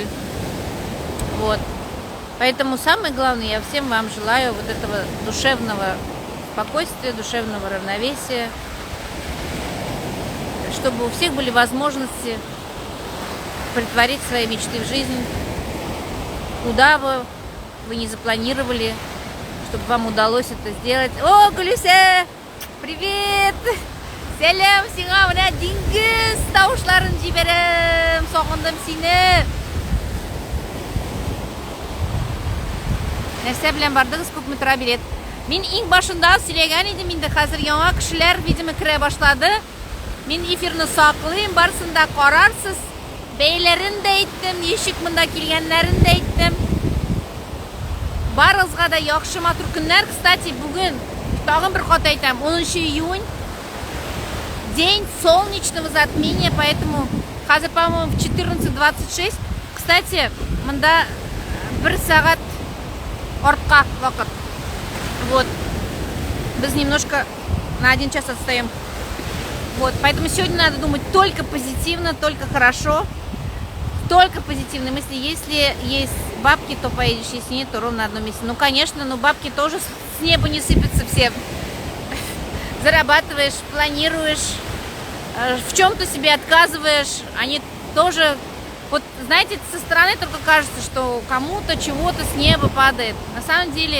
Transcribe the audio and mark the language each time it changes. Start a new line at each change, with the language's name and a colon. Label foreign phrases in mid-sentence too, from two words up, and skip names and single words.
Russian: Вот. Поэтому самое главное, я всем вам желаю вот этого душевного спокойствия, душевного равновесия, чтобы у всех были возможности претворить свои мечты в жизнь, куда бы вы не запланировали, чтобы вам удалось это сделать. О, Гулюсе! Привет!
Tatar: Сәлем сиңа, менә диңгез тавышларын җибәрәм, сагындым сине. Нәрсә белән бардыгыз, күпме тора билет? Мин иң башында сөйләгән идем, инде хәзер яңа кешеләр видимо керә башлады. Мин эфирны саклыйм, барсын да карарсыз. Бәйләрен дә әйттем, ничек монда килгәннәрен дә әйттем. Барыгызга да яхшы матур көннәр. Кстати, бүген тагын бер кат әйтәм, 10 июнь.
Russian: День солнечного затмения, поэтому хәзер, по-моему, в 14:26. Кстати,
Tatar: монда 1 сәгать артка вакыт.
Russian: Вот. Biz немножко на 1 час отстаем. Вот, поэтому сегодня надо думать только позитивно, только хорошо. Только позитивные мысли. Если есть бабки, то поедешь, если нет, то ровно на одном месте. Ну, конечно, но бабки тоже с неба не сыпятся все. Зарабатываешь, планируешь, в чем-то себе отказываешь, они тоже, вот знаете, со стороны только кажется, что кому-то чего-то с неба падает.